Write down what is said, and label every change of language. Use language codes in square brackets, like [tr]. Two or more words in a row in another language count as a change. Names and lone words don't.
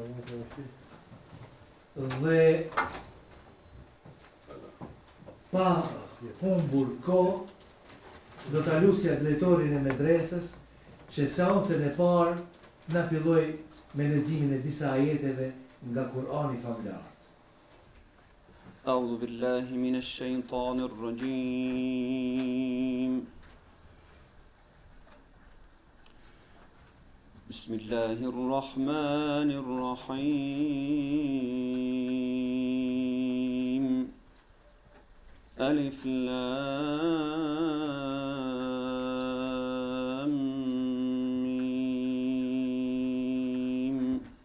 [sq] dhe pa humbur kohë do ta lusja drejtorin e medresës që seancën e parë na filloi me leximin e disa ajeteve nga Kur'ani famlar. [ar] أعوذ بالله من الشيطان الرجيم بسم الله الرحمن الرحيم ألف لام ميم